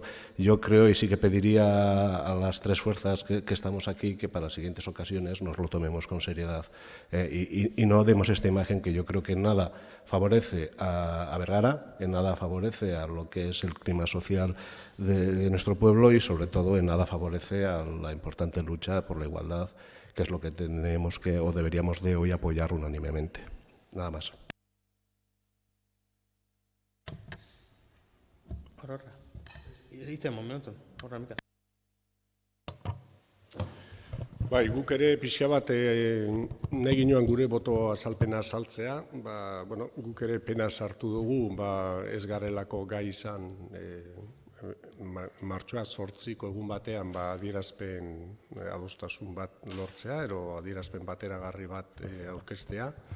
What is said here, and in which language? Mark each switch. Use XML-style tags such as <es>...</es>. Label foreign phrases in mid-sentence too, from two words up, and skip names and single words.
<es>Yo creo y sí que pediría a las tres fuerzas que estamos aquí que para siguientes ocasiones nos lo tomemos con seriedad y no demos esta imagen que yo creo que en nada favorece a Bergara, en nada favorece a lo que es el clima social de nuestro pueblo y sobre todo en nada favorece a la importante lucha por la igualdad, que es lo que tenemos que o deberíamos de hoy apoyar unánimemente. Nada más.</es> <eu>Bai, guk ere pixka bat nahi ginoan gure boto azalpena azaltzea, guk ere pena sartu dugu, ez garelako gai izan martxoa 8ko egun batean adierazpen adostasun bat lortzea, ero adierazpen bateragarri bat aurkeztea.</eu>